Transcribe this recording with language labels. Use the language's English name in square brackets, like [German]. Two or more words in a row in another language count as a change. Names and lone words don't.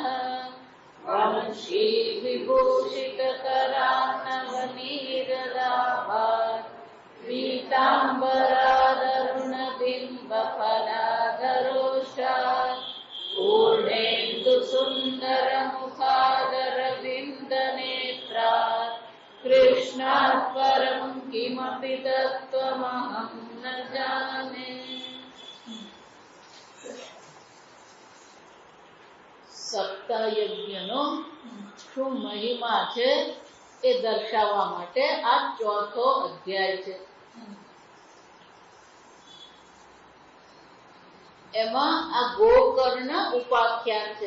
[Sanskrit] वंशी विभूषितकरान्नवनीरदाभात् पीताम्बरादरुणबिम्बफलाधरोष्टात् पूर्णेन्दुसुन्दरमुखादरविन्दनेत्रात् कृष्णात् परं किमपि तत्त्वमहं न जाने। [Gujarati] સપ્તાયજ્ઞનો શું મહિમા છે એ દર્શાવવા માટે આ ચોથો અધ્યાય છે. એમાં આ ગોકર્ણ ઉપાખ્યાન છે.